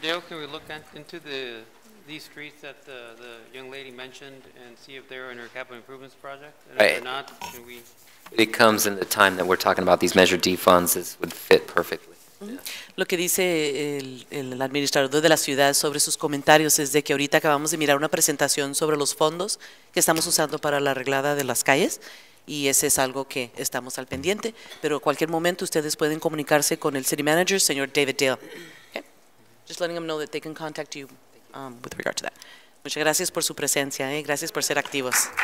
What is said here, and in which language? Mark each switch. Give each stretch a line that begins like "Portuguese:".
English: Dale, can we look into these streets that the young lady mentioned and see if they're in her capital improvements project? And if they're not, can we? It comes in the time that we're talking about these Measure D funds, this would fit perfectly.
Spanish: Lo que dice el administrador de la ciudad sobre sus comentarios es de que ahorita acabamos de mirar una presentación sobre los fondos que estamos usando para la arreglada de las calles y ese es algo que estamos al pendiente, pero a cualquier momento ustedes pueden comunicarse con el
English: city manager,
Spanish: señor David Dale.
English: Okay? Just letting them know that they can contact you with regard to that.
Spanish: Muchas gracias por su presencia, gracias por ser activos.